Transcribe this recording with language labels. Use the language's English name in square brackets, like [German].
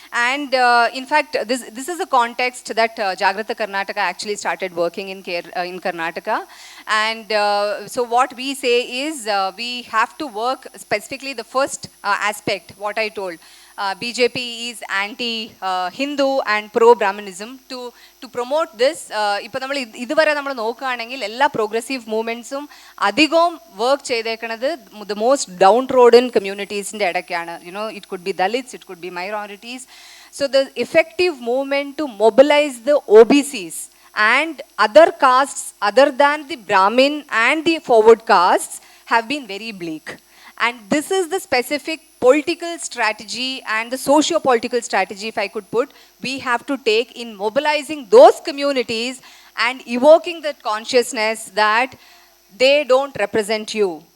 [English] And in fact, this is a context that Jagrata Karnataka actually started working in Karnataka. And so what we say is we have to work specifically the first aspect, what I told. BJP is anti-Hindu and pro-Brahmanism. To promote this, [Malayalam] ഇപ്പോൾ നമ്മൾ ഇതുവരെ നമ്മൾ നോക്കുകയാണെങ്കിൽ എല്ലാ progressive മൂവ്മെൻറ്റ്സും അധികവും work ചെയ്തേക്കുന്നത് [English] the most downtrodden [Malayalam] കമ്മ്യൂണിറ്റീസിൻ്റെ ഇടയ്ക്കാണ്. [English] It could be Dalits, it could be minorities. So the effective movement to mobilize the OBCs and other castes other than the Brahmin and the forward castes have been very bleak. And this is the specific political strategy and the socio-political strategy, if I could put, we have to take in mobilizing those communities and evoking that consciousness that they don't represent you.